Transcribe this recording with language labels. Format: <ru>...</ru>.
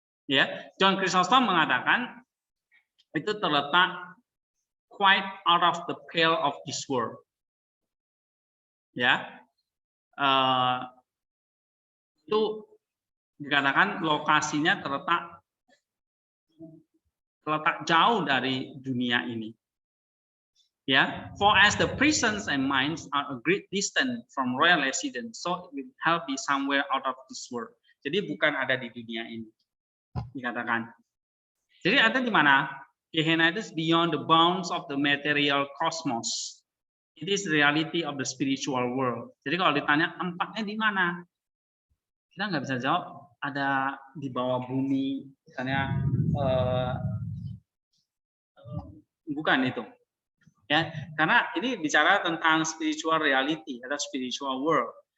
<id>Ya, John Chrysostom mengatakan itu terletak</id> <en>quite out of the pale of this world.</en> <id>Ya, itu dikatakan lokasinya terletak terletak jauh dari dunia ini.</id> <en>Ya, for as the prisons and mines are a great distance from royal residence, so it will help be somewhere out of this world.</en> <id>Jadi bukan ada di dunia ini, dikatakan. Jadi ada di mana?</id> <en>Gehenna itu beyond the bounds of the material cosmos. It is the reality of the spiritual world.</en> <id>Jadi kalau ditanya tempatnya di mana, kita nggak bisa jawab. Ada di bawah bumi, misalnya bukan itu. Ya, karena ini bicara tentang spiritual reality atau spiritual world.</id>